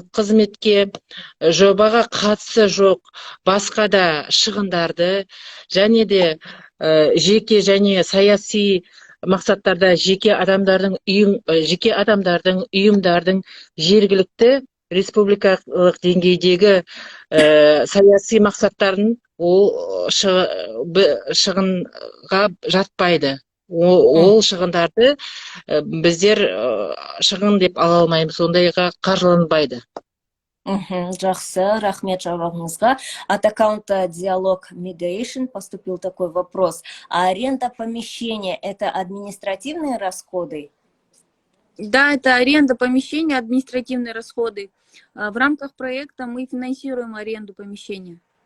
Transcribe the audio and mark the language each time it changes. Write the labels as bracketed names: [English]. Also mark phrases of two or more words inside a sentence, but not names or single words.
[Kazakh] қызметке, жобаға қатысы жоқ басқа да шығындарды, және де жеке және саяси мақсаттарда жеке адамдардың, ұйымдардың жергілікті республикалық деңгейдегі саяси мақсаттарын ол шығынға жатпайды. Ол шығындарды біздер шығын деп ала алмаймыз, ондайға қаржыланбайды. Жақсы, рахмет жауабыңызға. [Russian] От аккаунта Диалог Mediation поступил такой вопрос. А аренда помещения – это административные расходы? Да, это аренда помещения, административные расходы. В рамках проекта мы финансируем аренду помещения.